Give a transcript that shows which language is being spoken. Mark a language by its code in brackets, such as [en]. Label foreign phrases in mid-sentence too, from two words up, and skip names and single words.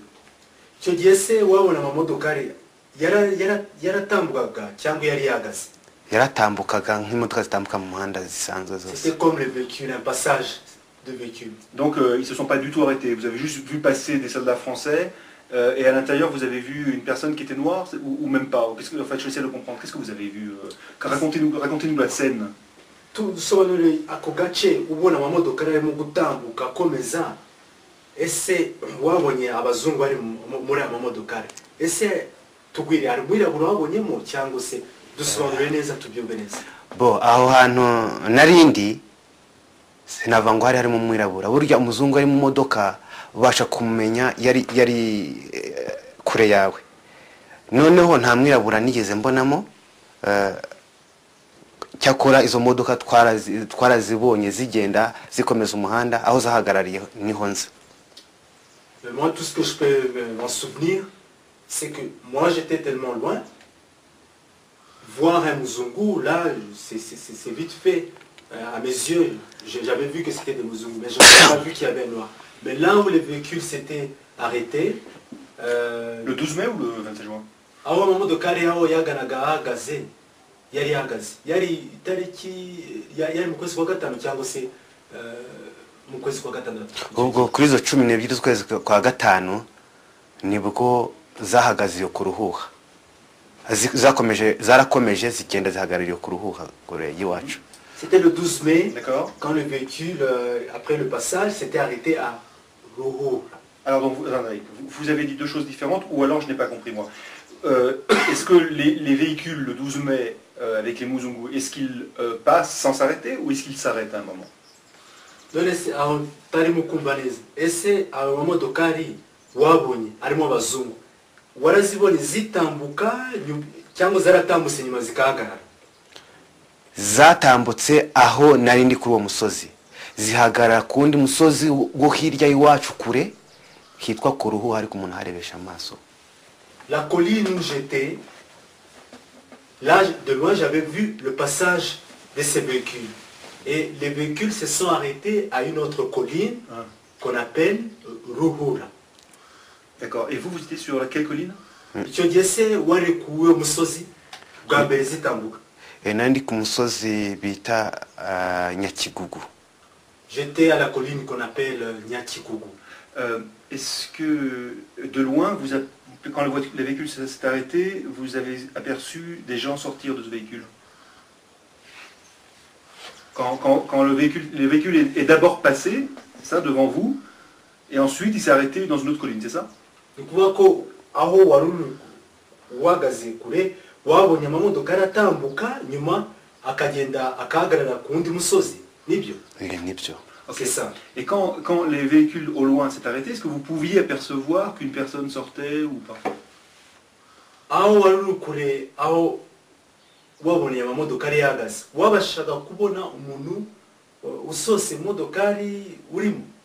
[fr] C'était comme les véhicules, un passage de véhicules. Donc ils ne se sont pas du tout arrêtés, vous avez juste vu passer des soldats français et à l'intérieur vous avez vu une personne qui était noire ou même pas? En fait, j'essaie de comprendre, qu'est-ce que vous avez vu? Racontez-nous la scène. [rw] Ese wabonye abazungu bari muri amamodokari? Ese tugwire ari mwirabura wabonyemo cyangwa se dusobanurire neza tubyumve neza? Bo aho hantu narindi sinava ngo hari harimo mwirabura, burya umuzungu ari mu modoka ubasha kumenya yari kure yawe. Noneho nta mwirabura nigeze mbonamo, cyakora izo modoka twarazibonye zigenda zikomeza umuhanda aho zahagarariye niho nza. [fr] Mais moi, tout ce que je peux m'en souvenir, c'est que moi j'étais tellement loin, voir un Muzungu, là, c'est vite fait. À mes yeux, j'avais vu que c'était des Muzungu, mais je n'avais pas vu qu'il y avait un noir. Mais là où les véhicules s'étaient arrêtés... le 12 mai ou le 27 juin? [rw] Aho amamodokari aho yaganaga ahagaze, yari ahagaze. Yari itariki, yari mu kwezi kwa gatanu cyangwa se... ubwo kuri izo 12 z'ukwezi kwa gatanu nibwo zahagaze yo kuruhuha, zarakomeje zigenda zihagarariye kuruhuha kure yiwacu. [fr] C'était le 12 mai, quand le véhicule, après le passage, s'était arrêté à Ruhur. Alors donc, vous avez dit deux choses différentes, ou alors je n'ai pas compris moi. Est-ce que les véhicules le 12 mai avec les Muzungu, est-ce qu'ils passent sans s'arrêter ou est-ce qu'ils s'arrêtent à un moment? [rw] none se aho tarimo kumva neza ese abo mamodokari wabonye arimo abazungu warazibonye zitambuka cyangwa zaratambutse nyuma zikahagarara? zatambutse aho nari ndi kuri uwo musozi zihagarara ku wundi musozi wo hirya y'iwacu kure hitwa ku ruhu ariko umuntu harebesha amaso. [fr] La colline où j'étais, là de loin j'avais vu le passage de ces véhicules. Et les véhicules se sont arrêtés à une autre colline qu'on appelle Ruhura. D'accord. Et vous étiez sur quelle colline? [rw] Icyo gihe se warekuwe umusozi bwa mbere zitambuka? Nari ndi ku musozi bita Nyakigugu. [fr] J'étais à la colline qu'on appelle Nyakigugu. Est-ce que de loin, quand le véhicule s'est arrêté, vous avez aperçu des gens sortir de ce véhicule? Quand le véhicule est d'abord passé, ça, devant vous, et ensuite il s'est arrêté dans une autre colline, c'est ça? [rw] Ni kuvuga ko aho wari uhagaze kure wabonye amamodoka aratambuka nyuma akagenda akahagarara ku wundi musozi, nibyo? Nibyo. [fr] C'est ça. Et quand les véhicules au loin s'est arrêté, est-ce que vous pouviez apercevoir qu'une personne sortait ou pas? [rw] Aho wari kure aho wabonye amamodokari yahagaze wabashaga kubona umuntu usose imodokari urimo?